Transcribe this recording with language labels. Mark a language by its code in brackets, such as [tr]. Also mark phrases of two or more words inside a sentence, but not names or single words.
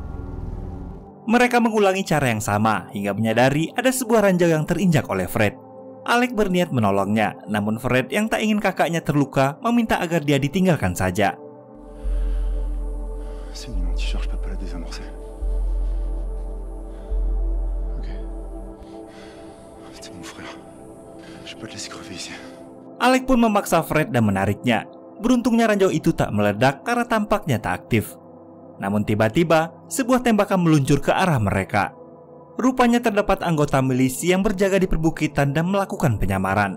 [id] Mereka mengulangi cara yang sama hingga menyadari ada sebuah ranjau yang terinjak oleh Fred. Alec berniat menolongnya, namun Fred yang tak ingin kakaknya terluka meminta agar dia ditinggalkan saja. [fr] C'est mis mon t-shirt, je peux pas la désamorcer. Ok. C'est mon frère. Je peux pas te laisser crever ici. [id] Alec pun memaksa Fred dan menariknya. Beruntungnya ranjau itu tak meledak karena tampaknya tak aktif. Namun tiba-tiba, sebuah tembakan meluncur ke arah mereka. Rupanya terdapat anggota milisi yang berjaga di perbukitan dan melakukan penyamaran.